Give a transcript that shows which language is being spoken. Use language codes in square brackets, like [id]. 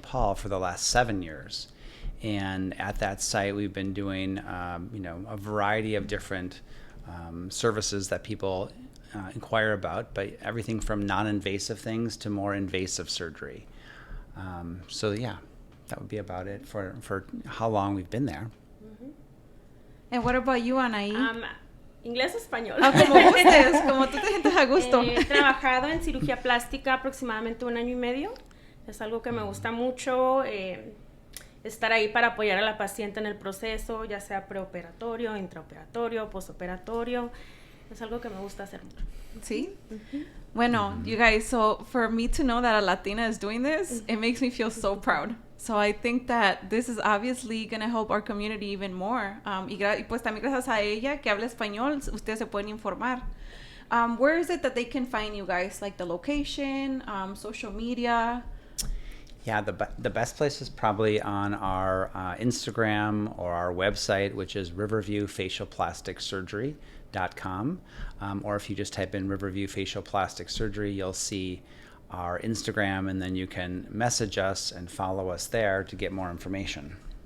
[en] Paul for the last 7 years. And at that site, we've been doing, a variety of different services that people inquire about, but everything from non-invasive things to more invasive surgery. So yeah, that would be about it for how long we've been there. Mm-hmm. And what about you, Anaí? [es] Inglés o español. Como gustes, como tú te sientes a gusto. He trabajado en cirugía plástica aproximadamente 1 año y medio. Es algo que me gusta mucho. Estar ahí para apoyar a la paciente en el proceso, ya sea preoperatorio, intraoperatorio, postoperatorio. Es algo que me gusta hacer mucho. ¿Sí? [en] Bueno, you guys, so for me to know that a Latina is doing this, it makes me feel so proud. So I think that this is obviously going to help our community even more. [es] Y pues también gracias a ella que habla español, ustedes se pueden informar. [en] Where is it that they can find you guys? Like the location, social media? Yeah, the best place is probably on our Instagram or our website, which is riverviewfacialplasticsurgery.com. Or if you just type in Riverview Facial Plastic Surgery, you'll see our Instagram, and then you can message us and follow us there to get more information.